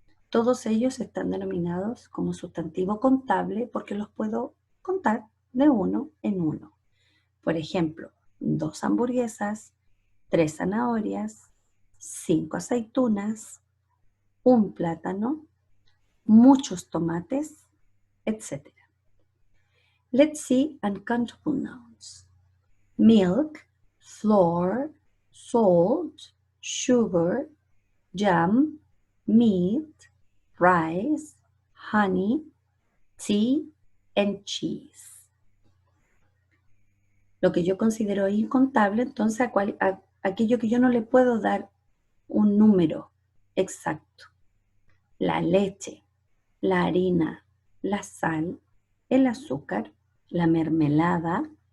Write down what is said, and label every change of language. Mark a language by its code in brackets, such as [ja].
[es] Todos ellos están denominados como sustantivo contable porque los puedo contar de uno en uno. Por ejemplo, 2 hamburguesas, 3 zanahorias, 5 aceitunas, un plátano, muchos tomates, etc. [en] Let's see uncountable nouns. Milk, flour, salt, sugar, jam, meat, rice, honey, tea, and cheese. [es] Lo que yo considero incontable, entonces, aquello que yo no le puedo dar un número exacto. La leche, la harina, la sal, el azúcar, la mermelada.